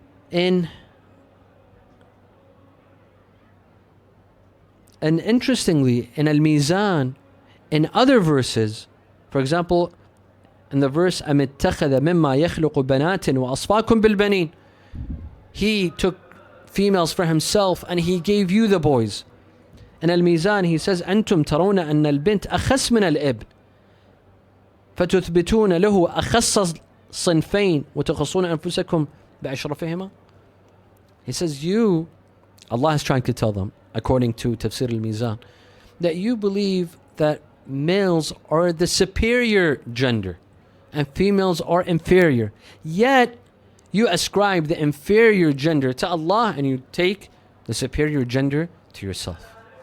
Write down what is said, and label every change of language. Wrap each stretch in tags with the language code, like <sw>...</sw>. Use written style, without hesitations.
<en>And interestingly, in Al-Mizan, in other verses, for example, in the verse</en> <ar>أَمِ اتَّخَذَ مِمَّا يَخْلُقُ بَنَاتٍ وَأَصْفَاكُمْ بِالْبَنِينَ,</ar> <en>He took females for Himself and He gave you the boys. In Al-Mizan, He says</en> <ar>أَنْتُمْ تَرَوْنَ أَنَّ الْبِنْتَ أَخَسْ مِنَ الْإِبْنِ فتثبتون له أخص صنفين وتخصون أنفسكم بأشرفهما.</ar> <en>He says Allah is trying to tell them, according to Tafsir al-Mizan, that you believe that males are the superior gender and females are inferior. Yet you ascribe the inferior gender to Allah and you take the superior gender to yourself.</en>